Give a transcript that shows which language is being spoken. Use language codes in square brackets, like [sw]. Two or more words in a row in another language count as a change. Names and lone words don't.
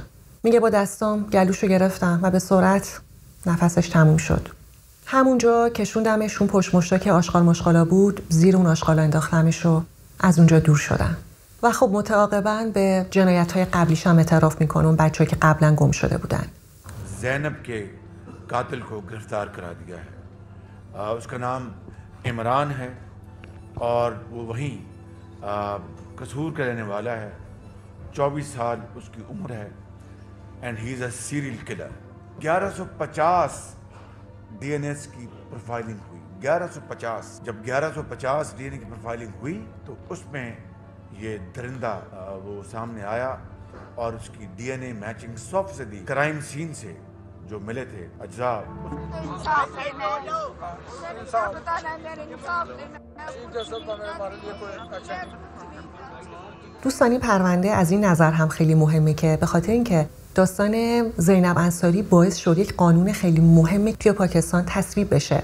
[fa] میگه با دستام گلوشو گرفتم و به سرعت نفسش تموم شد. همونجا کشوندمش اون پشت مشتا که آشغال مشغالا بود، زیر اون آشغالا انداختمش و از اونجا دور شدم. و خب متعاقباً به جنایت‌های قبلیش هم اعتراف میکنه، اون بچه‌ای که قبلا گم شده بودن. [hi] زینب के कातिल को गिरफ्तार करा दिया है। उसका नाम इमरान है और वो वहीं कसूर का रहने वाला है। 24 साल उसकी उम्र है [en] and he is a serial killer. [hi] 1150 डीएनएस की प्रोफाइलिंग हुई, 1150 जब 1150 डीएनए की प्रोफाइलिंग हुई तो उसमें ये दरिंदा वो सामने आया और उसकी [en] DNA matching [hi] 100% [en] crime scene [hi] से जो मिले थे अज्जा। [fa] دوستان این پرونده از این نظر هم خیلی مهمه که به خاطر اینکه داستان زینب انصاری باعث شد یک قانون خیلی مهمی توی پاکستان تصویب بشه.